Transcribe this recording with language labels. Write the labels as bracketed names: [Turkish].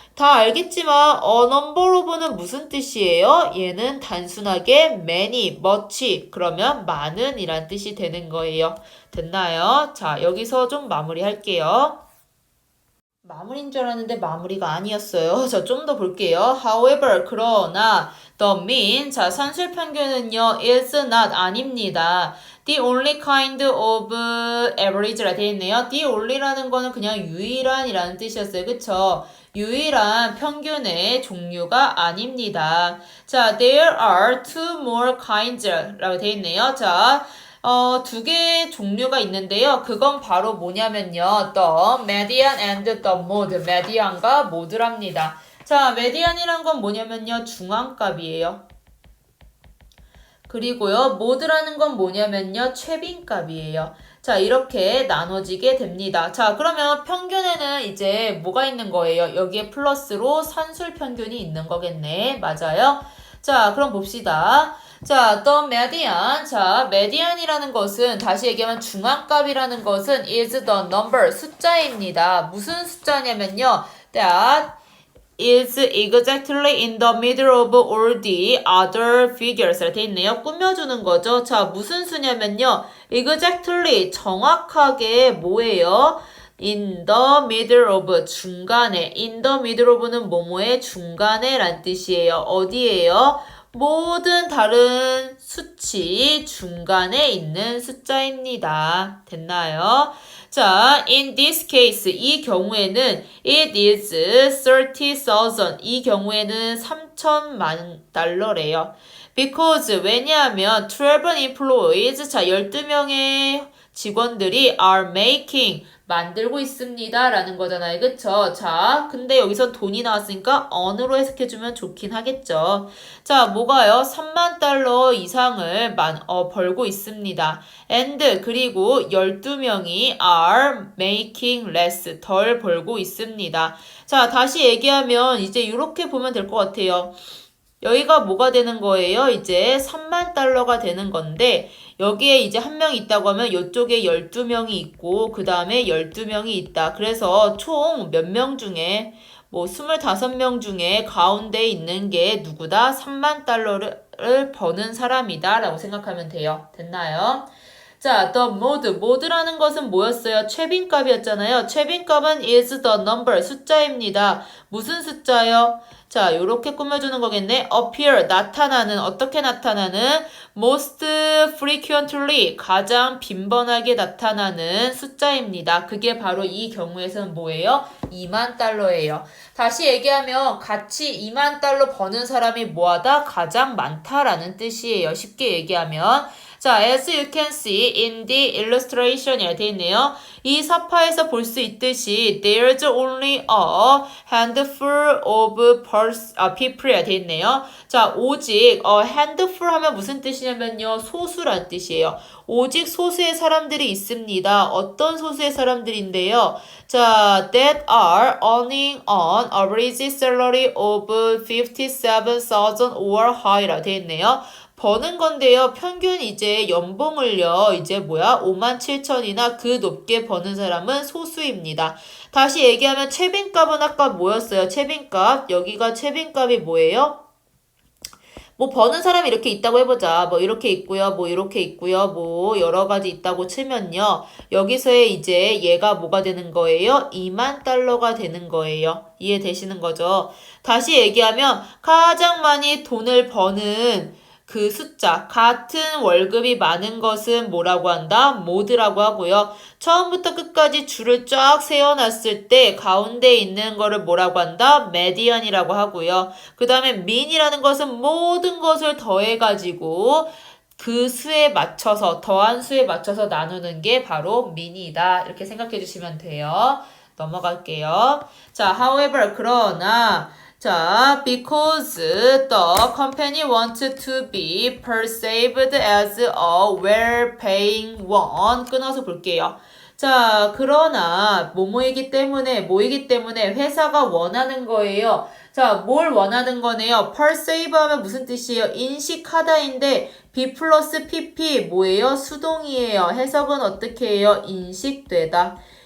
[Korean] 다 알겠지만 number of는 무슨 뜻이에요? 얘는 단순하게 many, much 그러면 많은 이란 뜻이 되는 거예요. 됐나요? 자, 여기서 좀 마무리할게요. 마무리인 줄 알았는데 마무리가 아니었어요. 자, 좀 더 볼게요. [English] However, [Korean] 그러나 [English] the mean, [Korean] 자, 산술평균은요 [English] is not, [Korean] 아닙니다. [English] The only kind of average [Korean] 라 되어 있네요. [English] The only [Korean] 라는 거는 그냥 유일한이라는 뜻이었어요. 그쵸? 유일한 평균의 종류가 아닙니다. [English] 자, there are two more kinds [Korean] 라고 되어 있네요. 자, 두 개의 종류가 있는데요. 그건 바로 뭐냐면요. [English] the median and the mode. [Korean] median과 mode랍니다. 자, median이란 건 뭐냐면요. 중앙값이에요. 그리고요, 모드라는 건 뭐냐면요, 최빈값이에요. 자, 이렇게 나눠지게 됩니다. 자, 그러면 평균에는 이제 뭐가 있는 거예요? 여기에 플러스로 산술평균이 있는 거겠네. 맞아요? 자, 그럼 봅시다. 자, [English] the median. [Korean] 자, median이라는 것은, 다시 얘기하면 중앙값이라는 것은 [English] is the number, [Korean] 숫자입니다. 무슨 숫자냐면요, [English] that is exactly in the middle of all the other figures [Korean] 라 돼 있네요. 꾸며주는 거죠. 자, 무슨 수냐면요. [English] exactly, [Korean] 정확하게 뭐예요? [English] in the middle of, [Korean] 중간에. [English] in the middle of [Korean] 는 뭐뭐의 중간에 란 뜻이에요. 어디에요? 모든 다른 수치 중간에 있는 숫자입니다. 됐나요? [English] 자, in this case, [Korean] 이 경우에는 [English] it is 30,000. [Korean] 이 경우에는 3천만 달러래요. [English] because, [Korean] 왜냐하면 [English] 12 employees, [Korean] 자, 12명의 직원들이 [English] are making, [Korean] 만들고 있습니다. 라는 거잖아요. 그쵸? 자, 근데 여기서 돈이 나왔으니까 on으로 해석해주면 좋긴 하겠죠. 자, 뭐가요? 3만 달러 이상을 벌고 있습니다. [English] and, [Korean] 그리고 12명이 [English] are making less, [Korean] 덜 벌고 있습니다. 자, 다시 얘기하면 이제 이렇게 보면 될 것 같아요. 여기가 뭐가 되는 거예요? 이제 3만 달러가 되는 건데 여기에 이제 한 명이 있다고 하면 이쪽에 12명이 있고 그 다음에 12명이 있다. 그래서 총 몇 명 중에 뭐 25명 중에 가운데 있는 게 누구다? 3만 달러를 버는 사람이다 라고 생각하면 돼요. 됐나요? 자, [English] the mode. [Korean] mode라는 것은 뭐였어요? 최빈값이었잖아요. 최빈값은 [English] is the number, [Korean] 숫자입니다. 무슨 숫자요? 자, 요렇게 꾸며주는 거겠네. [English] appear, [Korean] 나타나는, 어떻게 나타나는? [English] most frequently, [Korean] 가장 빈번하게 나타나는 숫자입니다. 그게 바로 이 경우에서는 뭐예요? 2만 달러예요. 다시 얘기하면 같이 2만 달러 버는 사람이 뭐하다? 가장 많다라는 뜻이에요. 쉽게 얘기하면. [English] 자, as you can see in the illustration [Korean] 이라 되어 있네요. 이 사파에서 볼 수 있듯이 [English] there's only a handful of people [Korean] 이라 되어 있네요. 자, 오직 handful 하면 무슨 뜻이냐면요. 소수란 뜻이에요. 오직 소수의 사람들이 있습니다. 어떤 소수의 사람들인데요. [English] 자, that are earning an average salary of 57,000 or higher [Korean] 라 되어 있네요. 버는 건데요. 평균 이제 연봉을요. 이제 57,000이나 그 높게 버는 사람은 소수입니다. 다시 얘기하면 최빈값은 아까 뭐였어요? 최빈값. 여기가 최빈값이 뭐예요? 뭐 버는 사람이 이렇게 있다고 해보자. 뭐 이렇게 있고요. 뭐 이렇게 있고요. 뭐 여러 가지 있다고 치면요. 여기서의 이제 얘가 뭐가 되는 거예요? 2만 달러가 되는 거예요. 이해되시는 거죠? 다시 얘기하면 가장 많이 돈을 버는 그 숫자, 같은 월급이 많은 것은 뭐라고 한다? 모드라고 하고요. 처음부터 끝까지 줄을 쫙 세워놨을 때 가운데 있는 거를 뭐라고 한다? 메디언이라고 하고요. 그 다음에 민이라는 것은 모든 것을 더해가지고 그 수에 맞춰서, 더한 수에 맞춰서 나누는 게 바로 민이다. 이렇게 생각해 주시면 돼요. 넘어갈게요. [English] 자, however, [Korean] 그러나, [English] 자, because the company wants to be perceived as a well-paying one. [Korean] 끊어서 볼게요. 자, 그러나, 뭐이기 때문에 회사가 원하는 거예요. 자, 뭘 원하는 거네요? perceive 하면 무슨 뜻이에요? 인식하다인데, B 플러스 PP 뭐예요? 수동이에요. 해석은 어떻게 해요? 인식되다.